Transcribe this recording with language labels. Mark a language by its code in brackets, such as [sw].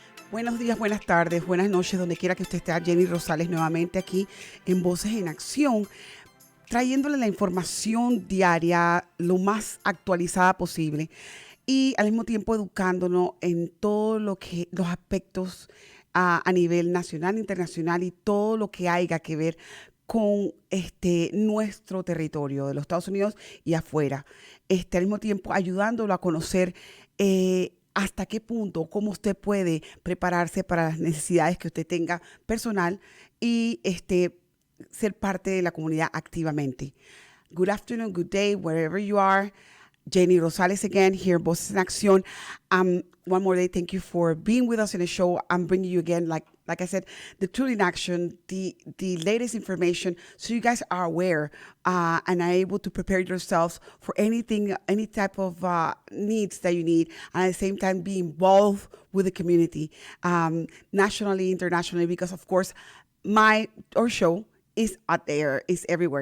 [es] Buenos días, buenas tardes, buenas noches, donde quiera que usted esté. Jenny Rosales nuevamente aquí en Voces en Acción, trayéndole la información diaria lo más actualizada posible y al mismo tiempo educándonos en todo lo que los aspectos a nivel nacional, internacional y todo lo que haya que ver con nuestro territorio de los Estados Unidos y afuera. Al mismo tiempo ayudándolo a conocer hasta qué punto, cómo usted puede prepararse para las necesidades que usted tenga personal y ser parte de la comunidad activamente. [en] Good afternoon, good day, wherever you are. Jenny Rosales again here, Voces en Acción. One more day, thank you for being with us in the show. I'm bringing you again, like I said, the truth in action, the latest information, so you guys are aware and are able to prepare yourselves for anything, any type of needs that you need, and at the same time be involved with the community, nationally, internationally, because of course, our show is out there, is everywhere.